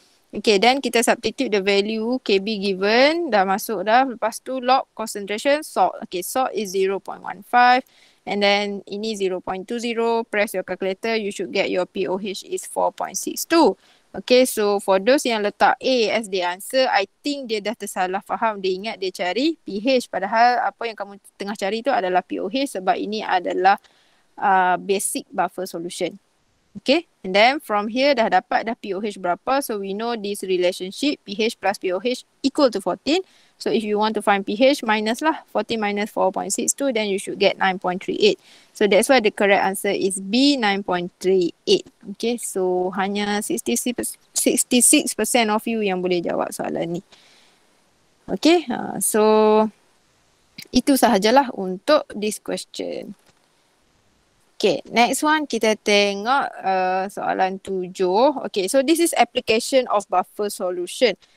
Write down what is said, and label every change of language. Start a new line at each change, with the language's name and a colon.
English: Okay, then kita substitute the value Kb given,
Malay: dah masuk dah. Lepas tu
English: log concentration salt. Okay, salt is 0.15 and then ini 0.20. Press your calculator, you should get your pOH is 4.62. Okay, so for those
Malay: yang letak
English: A as the answer, I think
Malay: dia dah tersalah faham. Dia ingat dia cari pH, padahal apa yang kamu tengah cari tu adalah pOH sebab ini adalah basic buffer solution.
English: Okay, and then from here
Malay: dah dapat dah
English: pOH berapa. So we know this relationship pH plus pOH equal to 14. So if you want to find pH minus lah 14 minus 4.62, then you should get 9.38. So that's why the correct answer is B, 9.38.
Malay: Okay, so hanya 66%
English: of you
Malay: yang boleh jawab soalan ni.
English: Okay, so
Malay: itu sahajalah untuk
English: this question. Okay, next one
Malay: kita tengok soalan 7.
English: Okay, so this is application of buffer solution.